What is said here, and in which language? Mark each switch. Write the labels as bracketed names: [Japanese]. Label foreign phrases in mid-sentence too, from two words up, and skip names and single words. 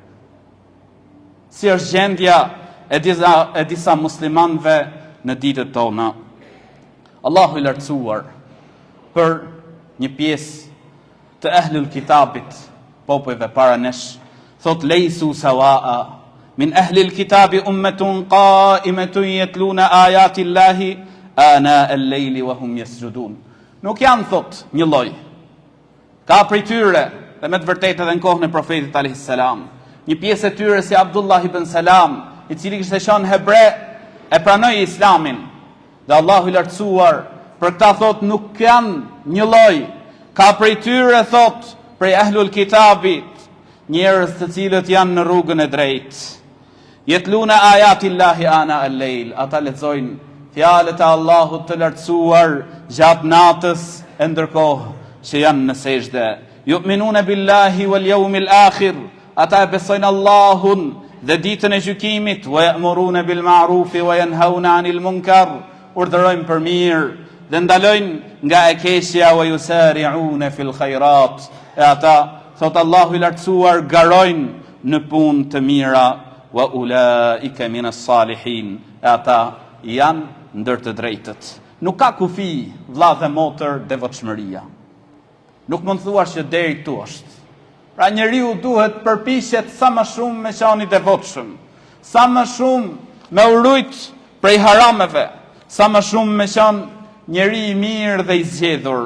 [Albanian] Si është gjendja e disa muslimanëve në ditët tona? Allahu i lartësuar për një pjesë të ehlul kitabit, popujve para nesh, thot [Arabic] ليسوا سواء من أهل الكتاب أمة قائمة يتلون آيات الله آناء الليل وهم يسجدون. [Albanian] Nuk janë, thot, një lloj. Ka prej tyre, dhe me të vërtetë edhe në kohën e profetit [Arabic] عليه السلام, [Albanian] një pjesë e tyre si Abdullah ibn Salam, i cili kishte qenë hebre, e pranoi Islamin. Dhe Allahu i lartësuar për këta thot nuk janë një lloj. Ka prej tyre, thot, prej ahlul kitabit, njerëz të cilët janë në rrugën e drejtë. [Arabic] يتلون آيات الله آناء الليل, [Albanian] ata lexojnë fjalët e Allahut të lartësuar gjatë natës e ndërkohë që janë në sejdë. [Arabic] يؤمنون بالله واليوم الآخر, [Albanian] ata besojnë Allahun dhe ditën e gjykimit, [Arabic] ويأمرون بالمعروف وينهون عن المنكر, [Albanian] urdhërojnë për mirë dhe ndalojnë nga e keqja, [Arabic] ويسارعون في الخيرات, [Albanian] e ata, thot Allahu i lartësuar, garojnë në punë të mira, [Arabic] وأولئك من الصالحين, [Albanian] e ata janë ndër të drejtët. Nuk ka kufi, vlla dhe motër, devotshmëria. Nuk mund thuash që deri këtu është. Pra njeriu duhet përpiqet sa më shumë me qenë i devotshëm, sa më shumë me urujt prej harameve, sa më shumë me qenë njeri i mirë dhe i zgjedhur.